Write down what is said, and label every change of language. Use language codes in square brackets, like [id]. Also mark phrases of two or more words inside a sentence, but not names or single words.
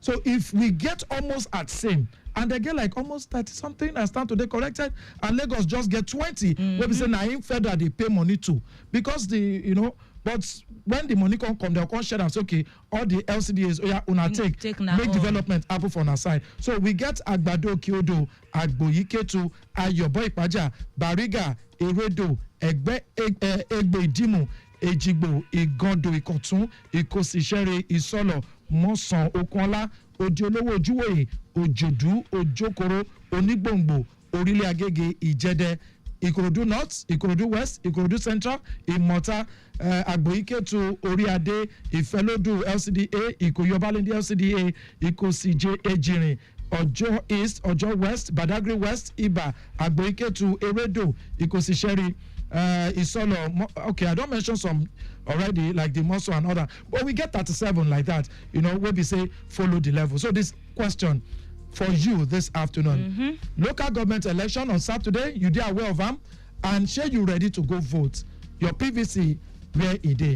[pcm] So if we get almost at same, and they get like almost 30 something and start today corrected, and Lagos just get 20, where we say now in federal they pay money too, because but when the money come, they'll come share and say, okay, all the LCDAs, make development happen for our side. So we get Agbado, Kyodo, Agboyiketu, Ayobo Ipaja, Bariga, Eredo, Egbe Idimu, Ejigbo, Igondo, Ikotun, Ikosishere, Isolo, Mosan, Okwala, Odiolowo Ojuwoye, Ojodu, Ojokoro, Onigbongbo, Orile Agege, Ijede, Ikorodu North, Ikorodu West, Ikorodu Central, Imota, Agboyiketu, Oriade, Ifelodu LCDA, Ikoyobalindi LCDA, Ikosije Ejirin, Ojo East, Ojo West, Badagry West, Iba, Agboyiketu, Eredo, Ikosisheri, Isolo. Okay, I don't mention some already, like the Moso and other, but we get 37 like that, where we say follow the level. So this question for you this afternoon, local government election on Saturday, you dey aware of them, and share you ready to go vote. Your PVC where it is.